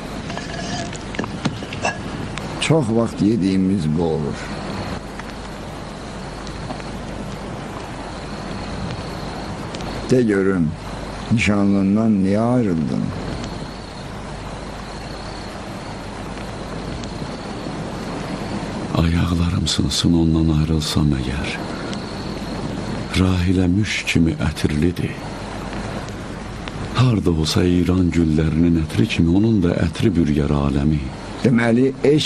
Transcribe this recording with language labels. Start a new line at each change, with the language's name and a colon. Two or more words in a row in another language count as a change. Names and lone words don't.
Turkish: Çok vakit yediğimiz bu olur.
Azerbaijani: De görün, nişanlından niye ayrıldın? Ayaqlarım sınsın ondan ayrılsam əgər. Rahilə müşk kimi ətirlidir. Harda olsa İran güllərinin ətri kimi onun da ətri bürgər aləmi.